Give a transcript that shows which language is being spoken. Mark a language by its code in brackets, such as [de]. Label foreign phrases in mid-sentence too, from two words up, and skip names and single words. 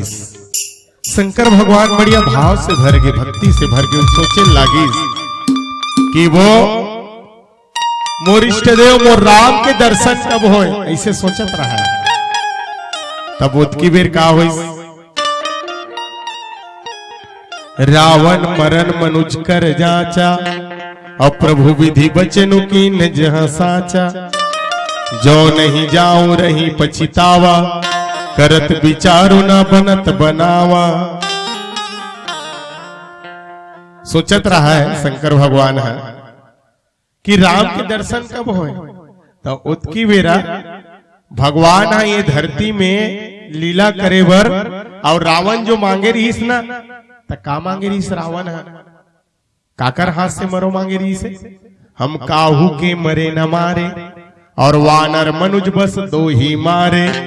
[hne] शंकर भगवान बढ़िया भाव से भर गए, भक्ति से भर गए, सोचे लागी कि वो मोर इष्ट देव मोर राम के दर्शन कब हो, ऐसे सोचत रहा। तब उतकी बेर का हो, [awa] रावण मरण मनुज कर जाचा और प्रभु विधि बचनु की न जहां साचा। जो नहीं जाऊं रही पछितावा करत विचारु न बनत बनावा। [hne] सोचत रहा है शंकर भगवान है कि राम के दर्शन कब होए। तो उतकी बेरा भगवान है ये धरती में लीला करे बर, और रावण जो मांगे रहीस ना, तो का मांगे रहीस रावण है? काकर हाथ से मरो मांगे रहीस? [awa] हम काहू के मरे न मारे, और वानर मनुज बस दो ही मारे।